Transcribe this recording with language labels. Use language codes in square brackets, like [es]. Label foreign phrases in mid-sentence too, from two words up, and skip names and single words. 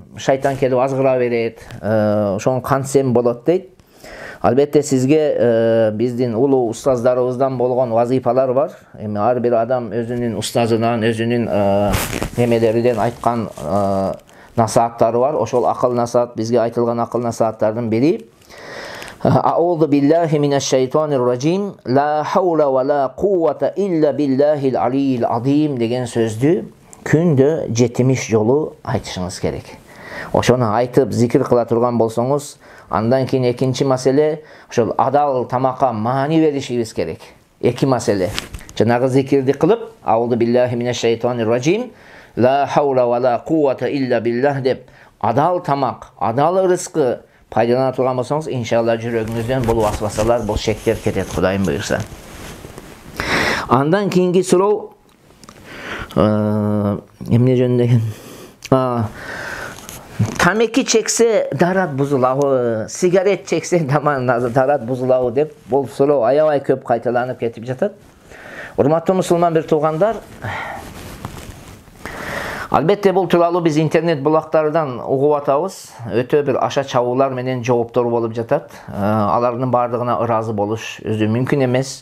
[ky] Шайтан келип азгыра берет. Ошону кантсем болот дейт. Албетте сизге биздин улуу устаздарыбыздан болгон вазифалар бар. Эми ар бир адам өзүнүн устазынан, өзүнүн немелеринен айткан насааттары бар. Ошол акыл насаат, бизге айтылган акыл насааттардын бири: [ar] أعوذ بالله من الشيطان الرجيم، لا حول ولا قوة إلا بالله العلي العظيم [ky] деген сөздү күндө 70 жолу айтышыңыз керек. Ошону айтып зикир кыла турган болсоңуз, андан кийин экинчи маселе, ошол адал тамакка маани беришибиз керек. Эки маселе. Жанагы зикирди кылып, [ar] أعوذ بالله من الشيطان الرجيم، لا حول ولا قوة إلا بالله [ky] деп адал тамак, адал рызкы пайдалана турган болсоңуз, иншалла жүрөгүңүздөн бул васвасалар, бул шектер кетет, Кудайым буйрса. Андан кийинки суроо эмне жөнүндө экен? Тамеки чекse дарат бузулабы, сигарет чексе дарат бузулабы деп bul суроо аябай көп кайталанып кетип жатат. Урматтуу мусулман бир туугандар, албетте бул тууралуу биз интернет булактардан угуп атабыз. Өтө бир аша чабуулар менен жооптор болуп жатат. Алардын бардыгына ыраазы болуш өзү мүмкүн эмес.